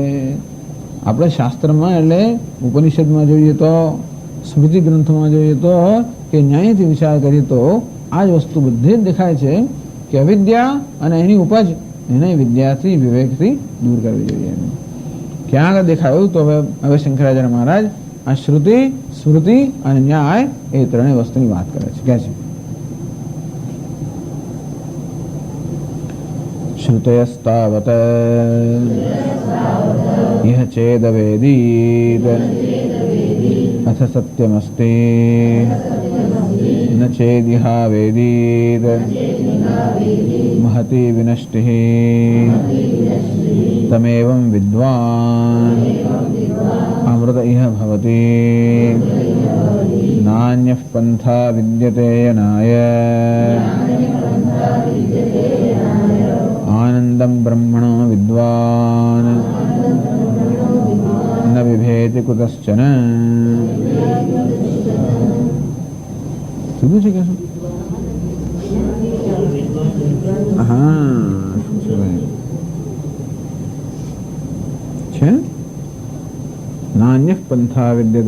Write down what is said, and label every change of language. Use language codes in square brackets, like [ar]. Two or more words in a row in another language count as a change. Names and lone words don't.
[gu] આપણે શાસ્ત્રમાં એટલે ઉપનિષદમાં જોઈએ તો, સ્મૃતિ ગ્રંથોમાં જોઈએ તો, કે ન્યાયથી વિચાર કરીએ તો આ જ વસ્તુ બધી જ દેખાય છે કે અવિદ્યા અને એની ઉપજ એને વિદ્યાથી વિવેકથી દૂર કરવી જોઈએ. ક્યાં આગળ દેખાયું? તો હવે શંકરાચાર્ય મહારાજ આ શ્રુતિ સ્મૃતિ અને ન્યાય એ ત્રણેય વસ્તુની વાત કરે છે. કહે છે [sa] श्रुतयस्तावत् इह चेदवेदीत् अथ सत्यमस्ति न चेदिहावेदीत् महती विनष्टिः तमेवं विद्वान् अमृत इह भवति नान्यः पन्था विद्यते यनाय आनन्दं ब्रह्मणो विद्वान् न विभेति कुतश्चन. [gu] સીધું છે કે શું? હા છે [sa] नान्य पन्था विद्यते.